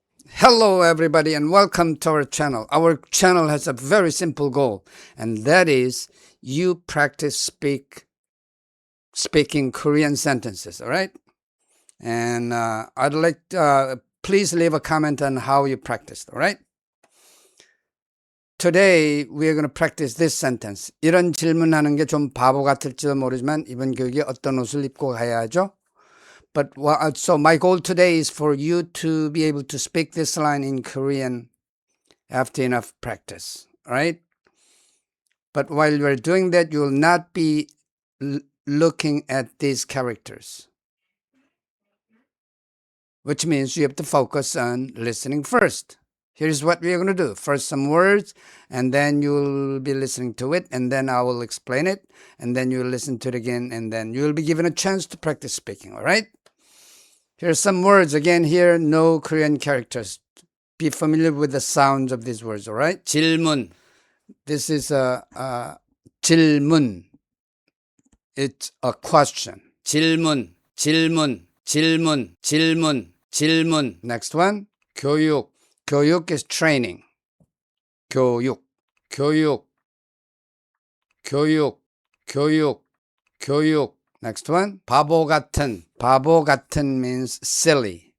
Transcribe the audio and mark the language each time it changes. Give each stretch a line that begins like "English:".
English: Hello, everybody, and welcome to our channel. Our channel has a very simple goal, and that is you practice speaking Korean sentences. All right, and I'd like please leave a comment on how you practiced. All right. Today we are going to practice this sentence.
Korean: 이런 질문하는 게 좀 바보 같을지도 모르지만 이번 교육에 어떤 옷을 입고 가야 하죠?
English: But so my goal today is for you to be able to speak this line in Korean after enough practice, all right? But while we're doing that, you will not be looking at these characters, which means you have to focus on listening first. Here's what we're going to do. First, some words, and then you'll be listening to it, and then I will explain it, and then you'll listen to it again, and then you'll be given a chance to practice speaking, all right? Here's some words. Again, here, no Korean characters. Be familiar with the sounds of these words, all right? 질문. This is a 질문. It's a question. 질문, 질문, 질문, 질문, 질문. Next one, 교육. 교육 is training.
Korean: 교육, 교육, 교육, 교육, 교육.
English: Next one,
Korean: 바보 같은. 바보 같은
English: means silly.